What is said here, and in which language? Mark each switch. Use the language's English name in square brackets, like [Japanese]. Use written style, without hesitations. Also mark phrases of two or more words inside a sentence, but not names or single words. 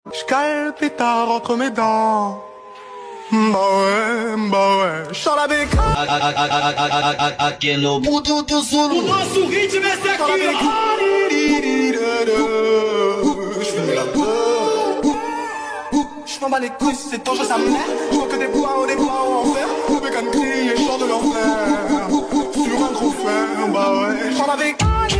[French] J'cale le pétard entre mes dents. Bah ouais, j'sors la bécane. [Portuguese] Aqui no mundo do Zulu. O nosso ritmo é esse aqui, ó. [French] J'fume la j'm'en bats les couilles, c'est ton jeu, ça me merde. J'vois que des bois en enfer. Bécane grille et j'sors de l'enfer. Sur un gros fer, bah ouais, j'sors la bécane.